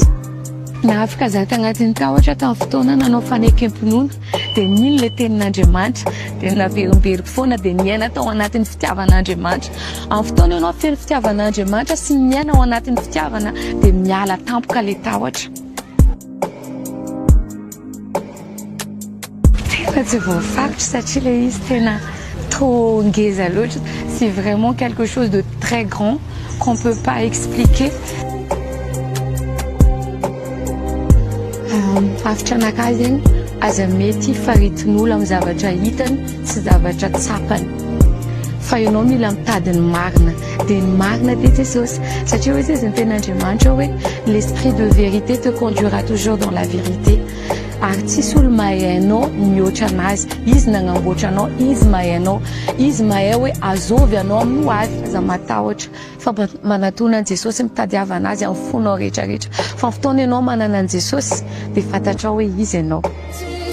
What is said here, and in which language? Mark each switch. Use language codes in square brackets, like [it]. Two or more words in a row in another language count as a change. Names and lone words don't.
[mg] Na afaka za tagnatin'ny tahotra tamin'ny fotoana nanao fanekam-pinoana dia nino ilay tenin'Andriamanitra dia naverimberiko foana dia niaina tao anatin'ny fitiavan'Andriamanitra. Amin'ny fotoana ianao feno fitiavan'Andriamanitra sy miaina ao anatin'ny fitiavana dia miala tampoka ilay tahotra. Tena tsy voafaritra satria ilay izy tena trop ngeza loatra. [fr] C'est vraiment quelque chose de très grand qu'on ne peut pas expliquer. [mg] Hafitra anakahy zegny aza mety faritin'olo amin'ny zavatra hitany sy zavatra tsapany fa ianao mila mitady ny marina dia ny marina dia Jesosy satria hoe izy ny ten'Andriamanitra hoe [fr] l'esprit de vérité te conduira toujours dans la vérité [mg] ary tsisy olo mahay anao mihoatra anazy. Izy nagnamboatra anao, izy mahay anao, izy mahay hoe azovy anao amin'ny ho avy aza matahotra fa manatona an'i Jesosy mitadiava anazy amin'ny fonao rehetrarehetra fa fotoana ianao manana an'i Jesosy dia fantatrao hoe izy ianao.